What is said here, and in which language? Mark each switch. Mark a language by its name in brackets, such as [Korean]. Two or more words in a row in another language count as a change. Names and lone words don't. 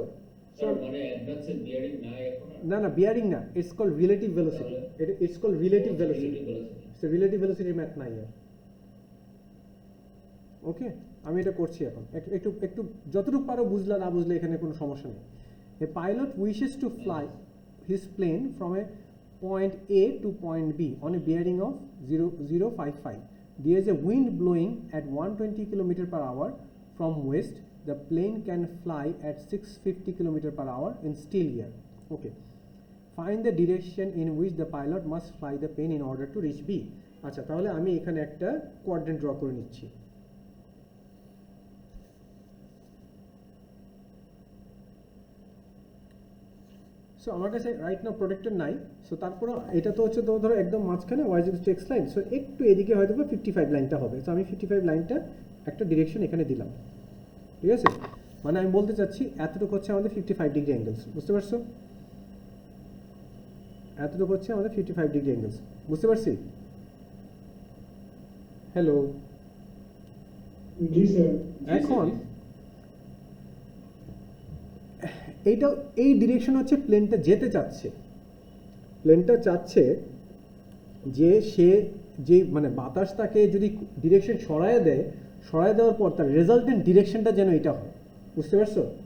[Bangla] স্যার মানে অ্যাডভান্সের বিয়ারিং নাই এখন আর? না না, বিয়ারিং না, [English] It's called relative velocity. It's called relative velocity. Relative velocity। [Bangla] সো [English] relative velocity's [Bangla] ম্যাথ নাই আর। ওকে। আমি এটা করছি এখন, একটু একটু যতটুকু পারো বুঝলা, না বুঝলে এখানে কোনো সমস্যা নেই। [English] A pilot wishes to fly his plane from a point A to point B on a bearing of 0055. There is a wind blowing at 120 km per hour from west. The plane can fly at 650 km per hour in still air. Okay. Find the direction in which the pilot must fly the plane in order to reach B. [Bangla] আচ্ছা, তাহলে আমি এখানে একটা [English] quadrant draw [Bangla] করে নিচ্ছি। সো আমার কাছে [English] right now [Bangla] প্রোটেক্টর নাই, সো তারপরে এটা তো হচ্ছে ধরো একদম মাঝখানে [English] y is to x line, [Bangla] সো একটু এদিকে হয়তো 55 লাইনটা হবে। সো আমি 55 লাইনটা একটা ডিরেকশন এখানে দিলাম, ঠিক আছে? মানে আমি বলতে চাচ্ছি এতটুকু হচ্ছে আমাদের [English] 55 degree angles, [Bangla] বুঝতে পারছো? এতটুকু হচ্ছে আমাদের [English] 55 degree angles, [Bangla] বুঝতে পারছি? হ্যালো, [Hindi] जी सर। [Bangla] এখন এইটা এই ডিরেকশন হচ্ছে প্লেনটা যেতে চাচ্ছে, প্লেনটা চাচ্ছে যে সে যে মানে বাতাস তাকে যদি ডিরেকশন সরায় দেয়, সরায় দেওয়ার পর তার [English] resultant direction [Bangla] যেন এটা হয়, বুঝতে পারছো?